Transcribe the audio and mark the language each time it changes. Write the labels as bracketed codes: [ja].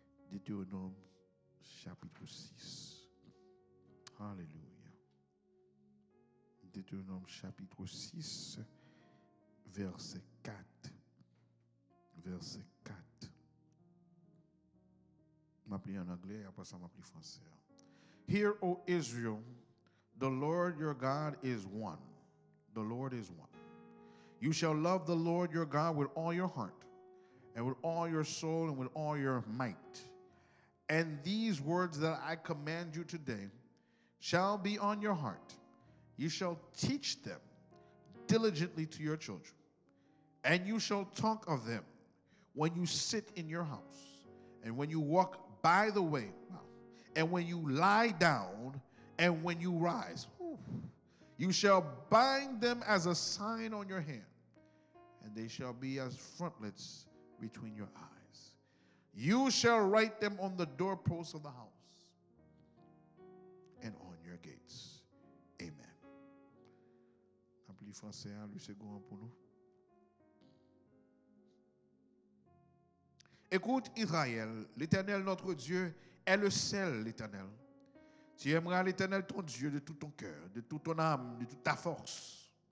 [fr] Deutéronome chapitre 6. Alléluia. Deutéronome chapitre 6, verset 4. Verset 4. Je vais m'appeler en anglais, après ça m'appeler français. [en] Hear, O Israel, the Lord your God is one. The Lord is one. You shall love the Lord your God with all your heart, and with all your soul, and with all your might. And these words that I command you today shall be on your heart. You shall teach them diligently to your children, and you shall talk of them when you sit in your house, and when you walk by the way, and when you lie down, and when you rise. You shall bind them as a sign on your hand, and they shall be as frontlets between your eyes. You shall write them on the doorposts of the house and on your gates. Amen. [fr] Appelez français, le second pour nous. Écoute Israël, l'Éternel notre Dieu est le seul l'Éternel. Tu aimeras l'Éternel ton Dieu de tout ton cœur, de toute ton âme, de toute ta force.